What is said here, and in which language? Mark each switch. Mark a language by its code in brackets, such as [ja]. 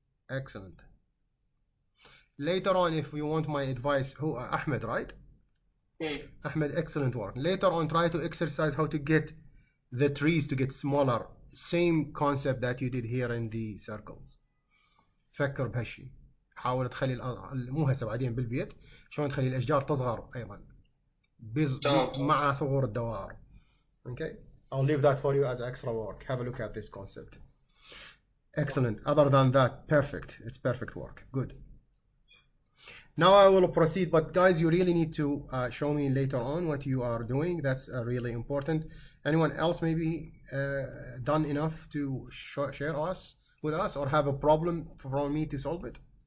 [en] Excellent. Later on, if you want my advice, who Ahmed, right? Ahmed, excellent work. Later on, try to exercise how to get the trees to get smaller. Same concept that you did here in the circles. [ar] فكر بهالشيء. حاول تخلي مو هسه بعدين بالبيت شلون تخلي الاشجار تصغر ايضا مع صغور الدوائر. [en] Okay, I'll leave that for you as extra work. Have a look at this concept. Excellent. Other than that, perfect. It's perfect work. Good. Now I will proceed, but guys, you really need to show me later on what you are doing. That's really important. Anyone else maybe done enough to share us with us or have a problem for me to solve it?